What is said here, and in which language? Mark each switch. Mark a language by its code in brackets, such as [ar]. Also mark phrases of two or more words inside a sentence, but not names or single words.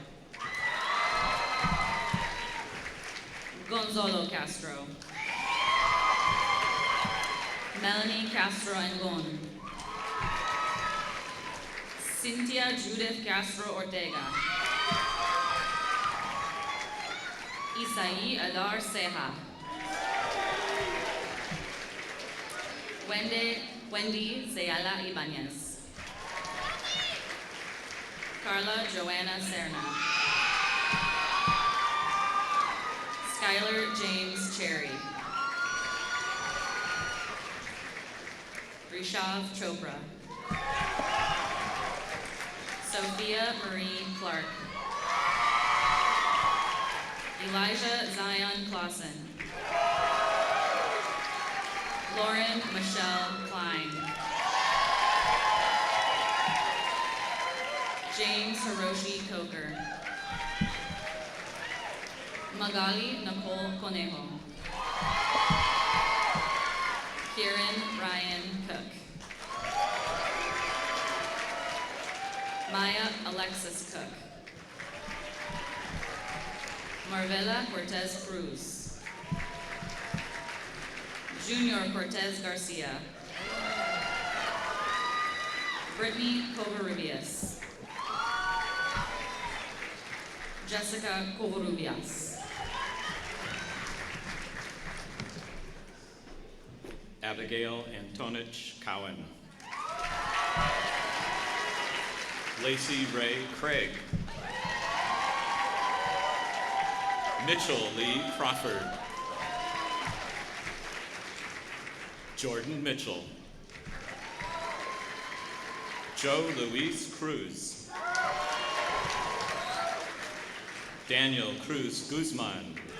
[en] Gonzalo Castro. Melanie Castro Angon. Cynthia Judith Castro Ortega. Isaí Adar Ceja. Wendy Zayala Ibanez. Carla Joanna Serna. Skylar James Cherry. Rishav Chopra. Sophia Marie Clark. Elijah Zion Clausen. Lauren Michelle Klein. James Hiroshi Coker. Magali Nicole Conejo. Kieran Ryan Cook. Maya Alexis Cook. Marvela Cortez Cruz. Junior Cortez Garcia. Brittany Covarrubias. Jessica Covarrubias. Abigail Antonich Cowan. Lacey Ray Craig. Mitchell Lee Crawford. Jordan Mitchell. Joe Luis Cruz. Daniel Cruz Guzman.